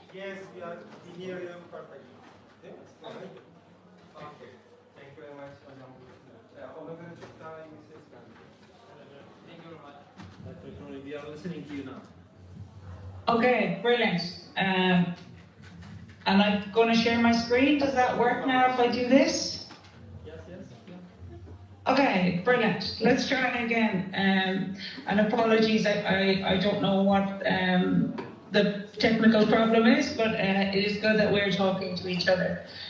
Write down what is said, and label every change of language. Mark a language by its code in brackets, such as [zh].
[en] Yes, we hear you perfectly. [tr] Değil mi? [en] Okay. Thank you very much hocam. [tr] Ona göre çok daha iyi bir ses geldi. [en] Thank you very much. We are listening to you now. Okay, brilliant. And I'm going to share my screen. Does that work now if I do this? Yes, yes. Okay, brilliant. Let's try again. And apologies, I don't know what the technical problem is, but it is good that we're talking to each other.